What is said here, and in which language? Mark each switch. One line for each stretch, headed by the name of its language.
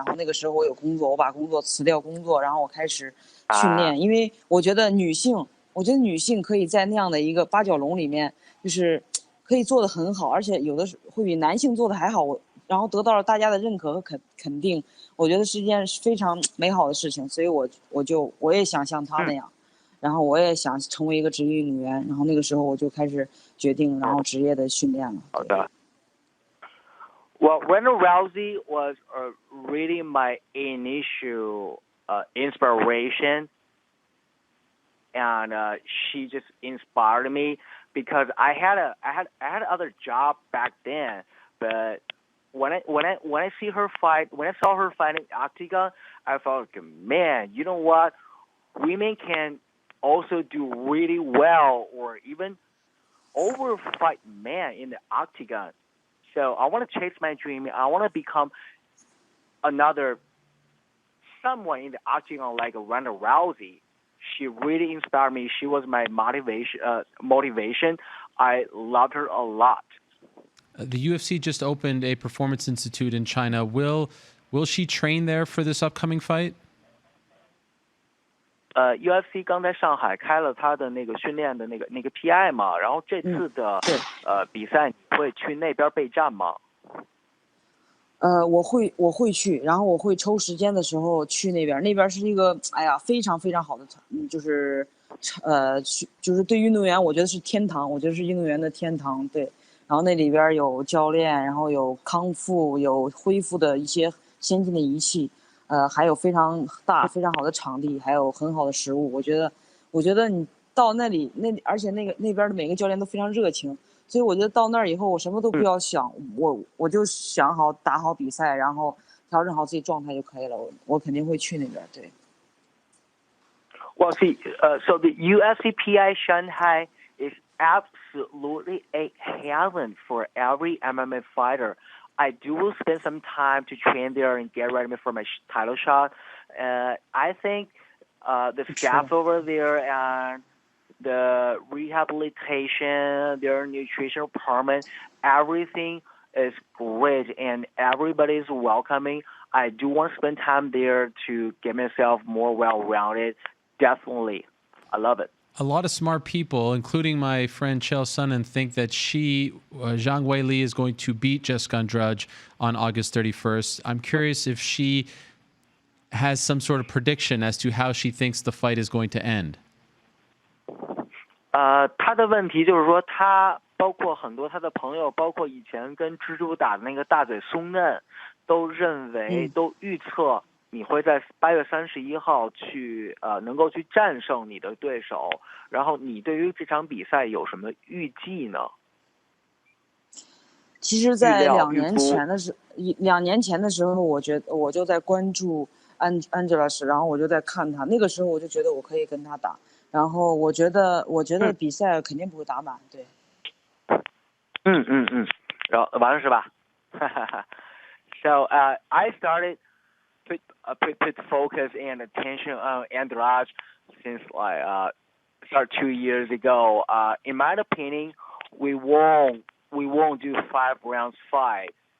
Chinese: 然后那个时候我有工作，我把工作辞掉工作，然后我开始训练，因为我觉得女性可以在那样的一个八角笼里面，就是可以做得很好，而且有的会比男性做得还好，然后得到了大家的认可和肯定，我觉得是一件非常美好的事情，所以我也想像他那样，然后我也想成为一个职业运动员，然后那个时候我就开始决定，然后职业的训练了。好的。
English: Well, Ronda Rousey was really my initial inspiration, and she just inspired me because I had other job back then, but when I see her fight, when I saw her fight in Octagon, I felt like, man, you know what? Women can also do really well or even overfight men in the Octagon. So I want to chase my dream. I want to become someone in the Octagon like Ronda Rousey. She really inspired me. She was my motivation. I loved her a lot. The UFC just opened a performance institute in China. Will she train there for this upcoming fight?
Chinese: UFC 刚在上海开了他的那个训练的那个 PI 嘛，然后这次的比赛你会去那边备战吗？我会去，然后我会抽时间的时候去那边。那边是一个非常非常好的，就是就是对运动员我觉得是天堂，我觉得是运动员的天堂，对。然后那里边有教练，然后有康复，有恢复的一些先进的仪器，还有非常大非常好的场地，还有很好的食物。我觉得你到那里而且那边的每个教练都非常热情，所以我觉得到那儿以后我什么都不要想，我就想好打好比赛，然后调整好自己状态就可以了。我肯定会去那边，对。
English: Well, see, so the UFCPI Shanghai is absolutely a heaven for every MMA fighter. I will spend some time to train there and get ready for my title shot. I think the staff over there and the rehabilitation, their nutritional department, everything is great and everybody is welcoming. I do want to spend time there to get myself more well-rounded. Definitely. I love it. A lot of smart people, including my friend Chael Sonnen, think that Zhang Weili is going to beat Jessica Andrade on August 31st. I'm curious if she has some sort of prediction as to how she thinks the fight is going to end.
Chinese: 他的问题就是说，他包括很多他的朋友，包括以前跟蜘蛛打的那个大嘴松嫩，都认为、都预测你会在8月31号去能够去战胜你的对手。然后你对于这场比赛有什么预计呢？其实，在2年前的时候，我就在关注Angelas，然后我就在看他。那个时候我就觉得我可以跟他打。然后我觉得比赛肯定不会打满，对。然后完了是吧？
English: So I started put focus and attention on Andrade since start 2 years ago. In my opinion, we won't do 5 rounds fight.